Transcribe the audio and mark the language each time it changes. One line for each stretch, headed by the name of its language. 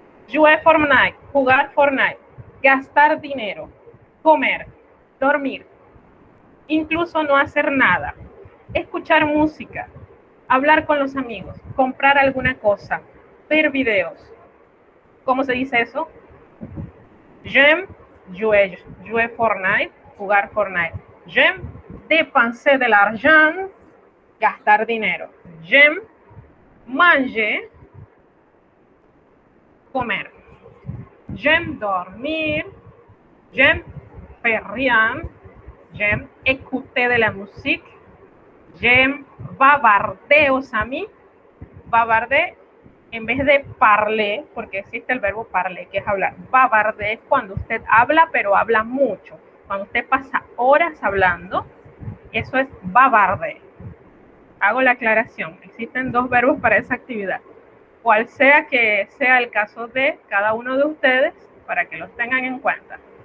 Spanish: Jouer Fortnite, jugar Fortnite, gastar dinero, comer, dormir, incluso no hacer nada, escuchar música, hablar con los amigos, comprar alguna cosa, ver videos. ¿Cómo se dice eso?
French: J'aime jouer Fortnite,
Spanish: jugar Fortnite.
French: J'aime dépenser de l'argent,
Spanish: gastar dinero.
French: J'aime manger, comer. J'aime dormir, j'aime faire rien, j'aime écouter de la musique, j'aime bavarder aux amis.
Spanish: Bavarder en vez de parler, porque existe el verbo parler, que es hablar. Bavarder es cuando usted habla, pero habla mucho. Cuando usted pasa horas hablando, eso es bavarder. Hago la aclaración. Existen 2 verbos para esa actividad. Cual sea que sea el caso de cada uno de ustedes, para que los tengan en cuenta.